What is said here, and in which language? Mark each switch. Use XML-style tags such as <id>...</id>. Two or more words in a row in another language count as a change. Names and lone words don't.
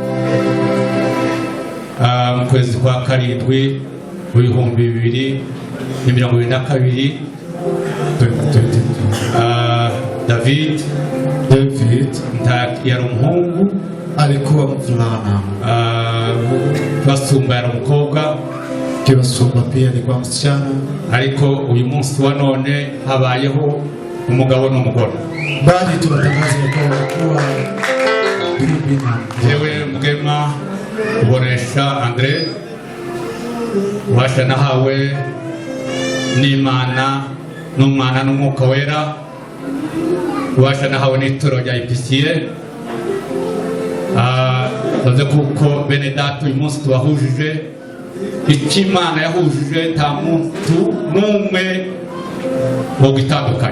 <rw>mu kwezi kwa karindwi ibihumbi 2022 David yari umuhungu</rw> <sw>alikuwa mvulana,</sw> <rw>Basumba yari umukobwa,</rw> <sw>Kibasumba pia alikuwa msichana,</sw> <rw>ariko uyu munsi wa none habayeho umugabo n'umugore.</rw> <sw>bali tunatangaza kuwa bibi na</sw> <rw>Jewe Mugema Boresha Andre washa nahawe n'Imana n'umwana n'umwuka wera, washa nahawe n'ituro rya IPCA. Baze kuko bene data uyu munsi tubahujije Imana yahujije nta muntu n'umwe wo gitandukanye.</rw>